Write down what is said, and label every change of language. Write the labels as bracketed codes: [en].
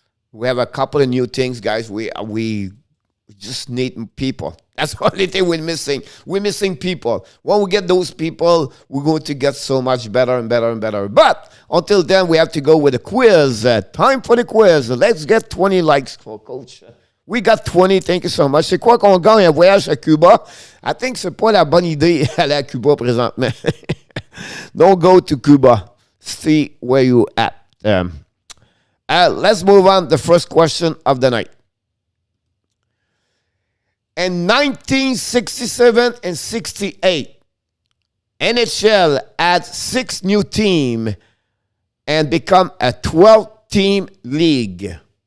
[en] We have a couple of new things, guys. We just need people. That's the only thing we're missing. We're missing people. When we get those people, we're going to get so much better and better and better. But until then, we have to go with the quiz. Time for the quiz. Let's get 20 likes for Coach. We got 20, thank you so much. [fr] C'est quoi qu'on gagne un voyage à Cuba? [en] I think [fr] c'est pas la bonne idée aller à Cuba présentement. [en] Don't go to Cuba. See where you at. Let's move on. The first question of the night. In 1967 and 68, NHL had 6 new teams and become a 12-team league.